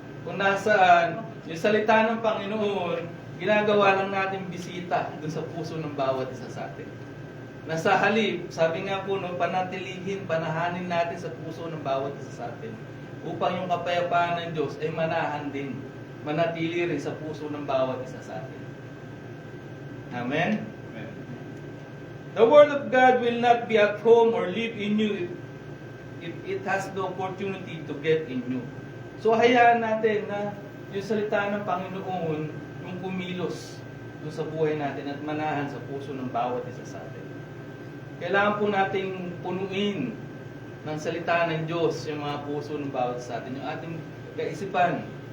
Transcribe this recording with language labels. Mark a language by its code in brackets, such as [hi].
[tl] Kung nasaan, yung salita ng Panginoon, ginagawa lang natin bisita dun sa puso ng bawat isa sa atin. Nasa halip, sabi nga po, no, panatilihin, panahanin natin sa puso ng bawat isa sa atin. Upang yung kapayapaan ng Diyos ay manahan din. Manatili rin sa puso ng bawat isa sa atin. Amen? Amen. [en] The Word of God will not be at home or live in you if it has the opportunity to get in you. [tl] So hayaan natin na yung salita ng Panginoon yung kumilos doon sa buhay natin at manahan sa puso ng bawat isa sa atin. Kailangan po nating punuin ng salita ng Diyos yung mga puso ng bawat isa sa atin, yung ating kaisipan.